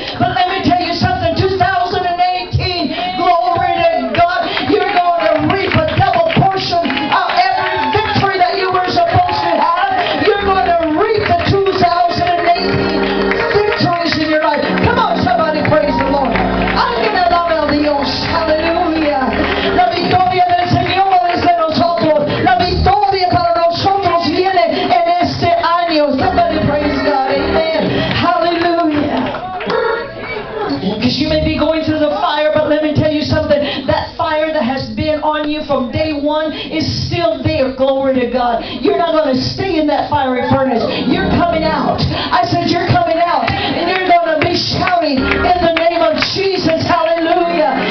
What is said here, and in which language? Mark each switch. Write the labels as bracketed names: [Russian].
[English] But let me tell you something. 2018, glory to God. You're going to reap a double portion of every victory that you were supposed to have. You're going to reap the 2018 victories in your life. Come on, somebody praise the Lord. [Spanish] Alaba Dios. [English] Hallelujah. [Spanish] La victoria del Señor es de nosotros. La victoria para nosotros viene en este año. [English] Somebody praise God. Amen. Hallelujah. Because you may be going through the fire, but let me tell you something. That fire that has been on you from day one is still there. Glory to God. You're not going to stay in that fiery furnace. You're coming out. I said you're coming out. And you're going to be shouting in the name of Jesus. Hallelujah.